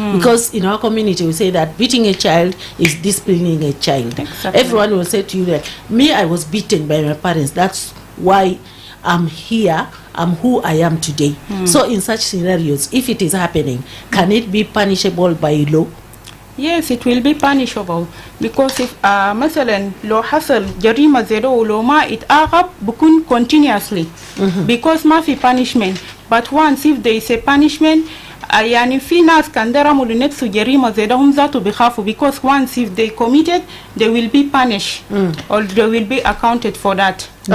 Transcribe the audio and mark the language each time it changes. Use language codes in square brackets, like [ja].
[en] Because in our community we say that beating a child is disciplining a child. Exactly. Everyone will say to you that me, I was beaten by my parents. That's why I'm here. I'm who I am today. So in such scenarios, if it is happening, can it be punishable by law? Yes, it will be punishable, because if [ar] مثلا لو حصل جريمة زي ده ولو ما اتعاقب بكون [en] continuously because [ar] ما في punishment. [en] But once if there is a punishment, [ar] يعني في ناس كان درموا لنفسه جريمة زي ده هم ذاتوا بيخافوا, [en] because once if they committed, they will be punished or they will be accounted for that.